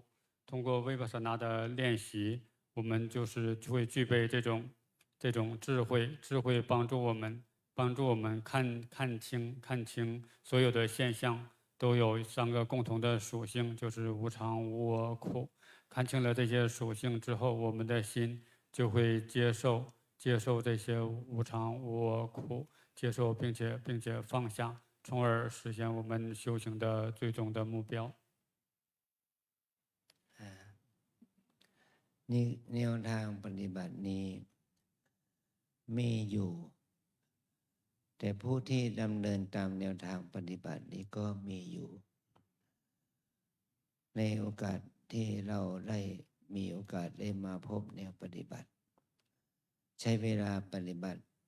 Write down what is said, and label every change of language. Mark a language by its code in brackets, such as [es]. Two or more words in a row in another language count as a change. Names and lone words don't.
[zh] 通过维帕萨那的练习，我们就是会具备这种智慧，智慧帮助我们看清所有的现象都有3个共同的属性，就是无常、无我、苦。看清了这些属性之后，我们的心就会接受这些无常、无我、苦，接受并且放下，从而实现我们修行的最终的目标。 [th] นี่แนวทางปฏิบัตินี้มีอยู่ แต่ผู้ที่ดำเนินตามแนวทางปฏิบัตินี้ก็มีอยู่ ในโอกาสที่เราได้มีโอกาสได้มาพบแนวปฏิบัติ ใช้เวลาปฏิบัติ